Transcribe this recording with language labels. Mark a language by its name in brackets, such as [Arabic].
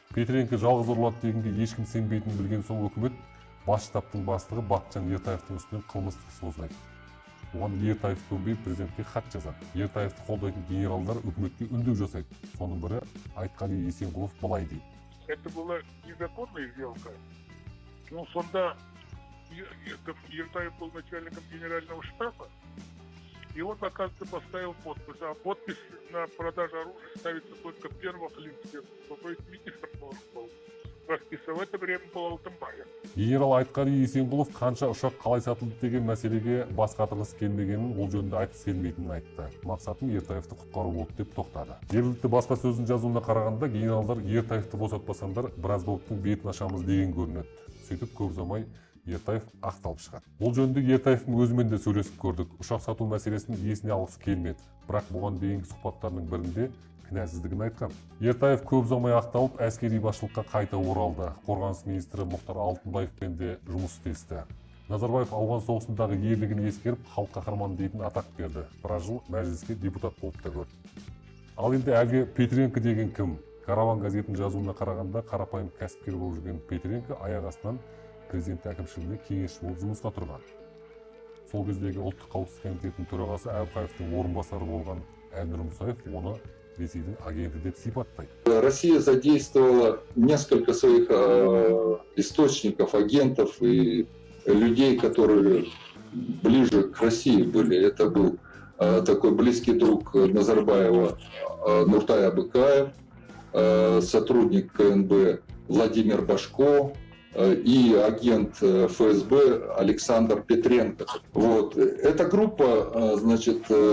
[Kazakh] Петренко жалғыз ұрлады дегенге ешкім сенбейтінін білген соң үкімет бас штабтың бастығы Бақытжан Ертаевтың үстінен қылмыстық іс қозғайды. Оған Ертаев көнбей президентке хат жазады. Ертаевты қолдайтын генералдар үкіметке үндеу жасайды. Соның бірі Айтқали Есенқұлов былай дейді. [Russian] Это была незаконная сделка. Ну, сонда Ертаев был начальником генерального штаба, и он, оказывается, поставил подпись. А подпись на продажу оружия ставится только первых лиц. То есть министр должен был расписывать. В это время был Алтынбаев. [Kazakh] Генерал Айтқали Есенқұлов қанша ұшақ қалай сатылды деген мәселеге бас қатырғысы келмегенін, ол жөнінде айтқысы келмейтінін айтты. Мақсатым Ертаевты құтқару болды деп тоқтады. Жергілікті баспасөздің жазуына қарағанда генералдар Ертаевты босатпасаңдар біраз болттың бетін ашамыз деген көрінеді. Сөйтіп көп ұзамай Ертаев ақталып шығады. Бұл жөнінде Ертаевтың өзімен де сөйлесіп көрдік. Ұшақ сату мәселесін есіне алғысы келмеді. Бірақ бұған дейінгі сұхбаттарының бірінде кінәсіздігін айтқан. Ертаев көп ұзамай ақталып, әскери басшылыққа қайта оралды. Қорғаныс министрі Мұхтар Алтынбаевпен де жұмыс істесті. Назарбаев ауған соғысындағы ерлігін ескеріп, халық қаһарманы дейтін атақ берді. Біраз жыл мәжіліске депутат болып та көрді. Ал енді әлгі Петренко деген кім? Караван газетінің жазуына қарағанда қарапайым кәсіпкер болып жүрген Петренко аяқ астынан президент әкімшілігіне кеңесші болып жұмысқа тұрған. Сол кездегі ұлттық қауіпсіздік комитетінің төрағасы Әбіқаевтың орынбасары болған Әлнұр Мұсаев оны Ресейдің агенті деп сипаттайды. [Russian] Россия задействовала несколько своих источников, агентов и людей, которые ближе к России были. Это был такой близкий друг Назарбаева Нуртай Абыкаев, сотрудник КНБ Владимир Башко и агент ФСБ Александр Петренко. Вот. Эта группа, значит,